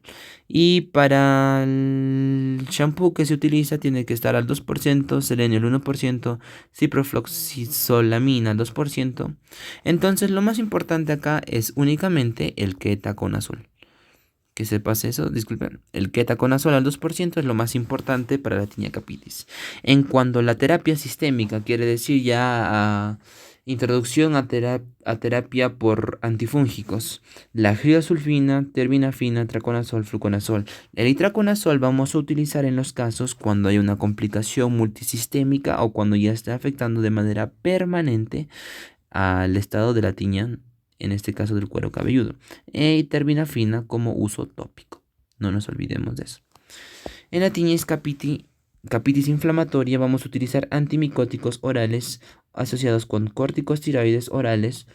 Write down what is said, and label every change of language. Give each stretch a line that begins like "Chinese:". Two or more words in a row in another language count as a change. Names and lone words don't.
Spanish: Y para el shampoo que se utiliza tiene que estar al 2%, selenio al 1%, ciprofloxacilamina al 2%. Entonces lo más importante acá es únicamente el ketoconazol. Que sepas eso, disculpen. El ketoconazol al 2% es lo más importante para la
Latin: tinea capitis.
Spanish: En cuanto a la terapia sistémica, quiere decir ya introducción a terapia por antifúngicos. La gliosulfina, terbinafina, traconazol, fluconazol. El itraconazol vamos a utilizar en los casos cuando hay una complicación multisistémica o cuando ya está afectando de manera permanente al estado de la tiña, en este caso del cuero cabelludo, y terbinafina como uso tópico. No nos olvidemos de eso. En la tiña capitis inflamatoria vamos a utilizar antimicóticos orales asociados con corticosteroides orales.